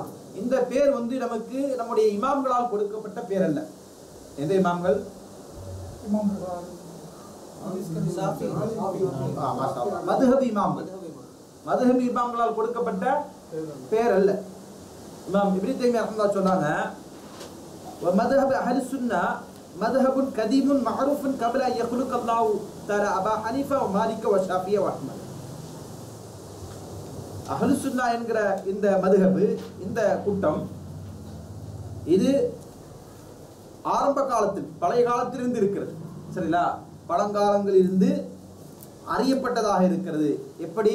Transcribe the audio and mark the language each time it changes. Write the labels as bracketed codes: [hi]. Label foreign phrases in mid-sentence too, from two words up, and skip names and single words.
[ta] இந்த பேர் நமக்கு நம்முடைய இமாம்களால் கொடுக்கப்பட்ட பேர் அல்ல. எந்த இமாம்கள்? மதுஹப் இமாம்கள். மதுஹப் இமாம்களால் கொடுக்கப்பட்ட பேர் அல்ல. இமாம் இப்னு தைமிய்யா ரஹ்மத்துல்லாஹி சொன்னாங்க, [ar] ومذهب أهل السنة مذهب قديم معروف قبل أن يخلق الله تعالى أبا حنيفة ومالك وشافعي وأحمد. [ta] அஹ்லு சுன்னா என்கிற இந்த மதுஹப், இந்த கூட்டம், இது ஆரம்ப காலத்தில் பழைய காலத்திலிருந்து இருக்கிறது. சரிங்களா? பழங்காலங்களிலிருந்து அறியப்பட்டதாக இருக்கிறது. எப்படி?